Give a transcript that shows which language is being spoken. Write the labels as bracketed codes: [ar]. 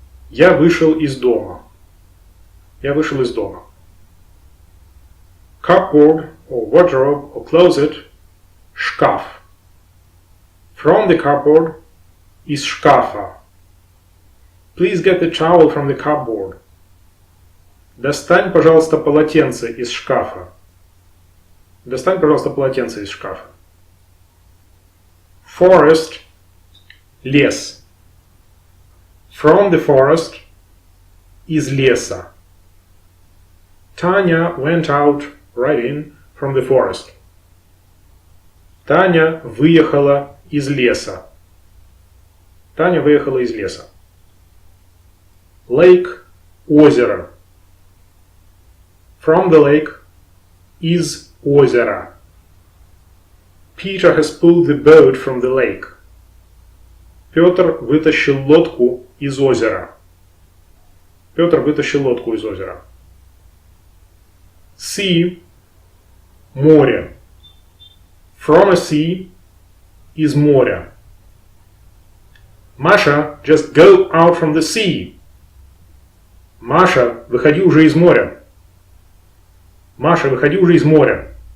[ru] Я вышел из дома. Я вышел из дома. [en] Cupboard or wardrobe or closet – шкаф. From the cupboard – [ru] из шкафа. [en] Please get the towel from the cupboard. [ru] Достань, пожалуйста, полотенце из шкафа. Достань, пожалуйста, полотенце из шкафа. [en] Forest – лес. From the forest – [ru] из леса. [en] Tanya went out right in from the forest. [ru] Таня выехала из леса. Таня выехала из леса. [en] Lake – озеро. From the lake – [ru] из озера. [en] Peter has pulled the boat from the lake. [ru] Петр вытащил лодку из озера. Петр вытащил лодку из озера. [en] Sea – море. From a sea – [ru] из моря. [en] Masha, just go out from the sea. [ru] Маша, выходи уже из моря. Маша, выходи уже из моря.